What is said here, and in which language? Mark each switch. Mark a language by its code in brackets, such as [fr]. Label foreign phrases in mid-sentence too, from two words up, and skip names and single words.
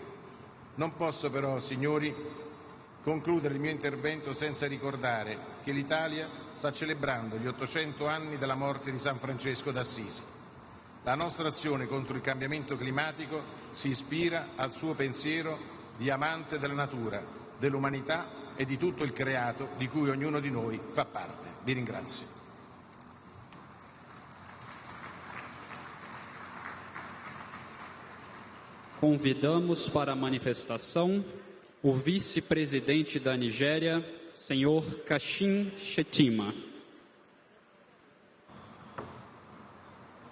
[it] Non posso però, signori, concludere il mio intervento senza ricordare che l'Italia sta celebrando gli 800 anni dalla morte di San Francesco d'Assisi. La nostra azione contro il cambiamento climatico si ispira al suo pensiero di amante della natura, dell'umanità e di tutto il creato di cui ognuno di noi fa parte. Vi ringrazio. [pt] Convidamos para a manifestação o vice-presidente da Nigéria, senhor Kashim Shettima.